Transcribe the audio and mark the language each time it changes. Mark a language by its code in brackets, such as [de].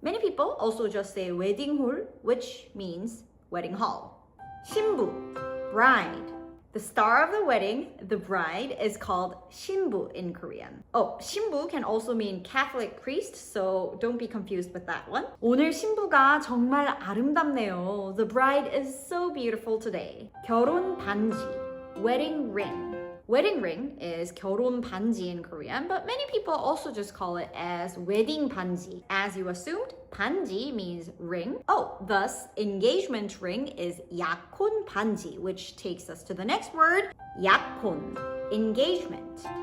[en] Many people also just say wedding hall, which means wedding hall. 신부, bride. The star of the wedding, the bride, is called 신부 in Korean. Oh, 신부 can also mean Catholic priest, so don't be confused with that one. [ko] 오늘 신부가 정말 아름답네요. [en] The bride is so beautiful today. 결혼 반지, wedding ring. Wedding ring is 결혼 반지 in Korean, but many people also just call it as wedding 반지. As you assumed, 반지 means ring. Oh, thus engagement ring is 약혼 반지, which takes us to the next word, 약혼, engagement.